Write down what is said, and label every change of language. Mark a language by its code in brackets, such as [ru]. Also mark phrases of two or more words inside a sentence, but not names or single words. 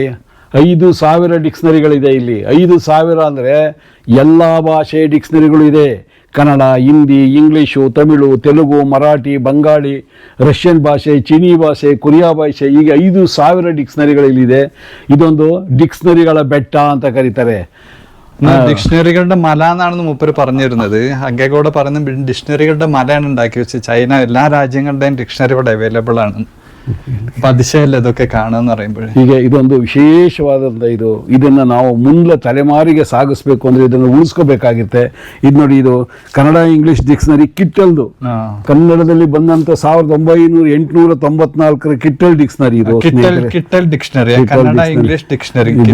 [kn] 5,000 ಡಿಕ್ಷನರಿಗಳಿದೆ ಇಲ್ಲಿ. 5,000 ಅಂದರೆ ಎಲ್ಲ ಭಾಷೆ ಡಿಕ್ಷನರಿಗಳು ಇದೆ. ಕನ್ನಡ, ಹಿಂದಿ, ಇಂಗ್ಲೀಷು, ತಮಿಳು, ತೆಲುಗು, ಮರಾಠಿ, ಬಂಗಾಳಿ, ರಷ್ಯನ್ ಭಾಷೆ, ಚೀನಿ ಭಾಷೆ, ಕೊರಿಯಾ ಭಾಷೆ, ಹೀಗೆ 5,000 ಡಿಕ್ಷನರಿಗಳಿಲ್ಲಿದೆ. ಇದೊಂದು ಡಿಕ್ಷನರಿಗಳ ಬೆಟ್ಟ ಅಂತ ಕರೀತಾರೆ. [ml] ഡിക്ഷണറികളുടെ മല എന്നാണെന്ന് മൂപ്പര് പറഞ്ഞിരുന്നത്. അങ്ങേക്കൂടെ പറയുന്ന ഡിക്ഷണറികളുടെ മലയാണ് ഉണ്ടാക്കി വെച്ച്. ചൈന എല്ലാ രാജ്യങ്ങളുടെയും ഡിക്ഷണറി ഇവിടെ അവൈലബിൾ ആണ്. അപ്പൊ അതിശയല്ല ഇതൊക്കെ കാണുമെന്ന് പറയുമ്പോൾ. [kn] ಹೀಗೆ ಇದೊಂದು ವಿಶೇಷವಾದಂಥ ಇದನ್ನು ನಾವು ಮುಂದೆ ತಲೆಮಾರಿಗೆ ಸಾಗಿಸ್ಬೇಕು ಅಂದರೆ ಇದನ್ನು ಉಳಿಸ್ಕೋಬೇಕಾಗಿರುತ್ತೆ. ಇದು ನೋಡಿ, ಇದು ಕನ್ನಡ ಇಂಗ್ಲಿಷ್ ಡಿಕ್ಷನರಿ ಕಿಟ್ಟಲ್ದು. ಕನ್ನಡದಲ್ಲಿ ಬಂದಂತ 1894 ಕಿಟ್ಟಲ್ ಡಿಕ್ಷನರಿ. ಇದು ಕಿಟ್ಟಲ್ ಡಿಕ್ಷನರಿ, ಕನ್ನಡ ಇಂಗ್ಲಿಷ್ ಡಿಕ್ಷನರಿ.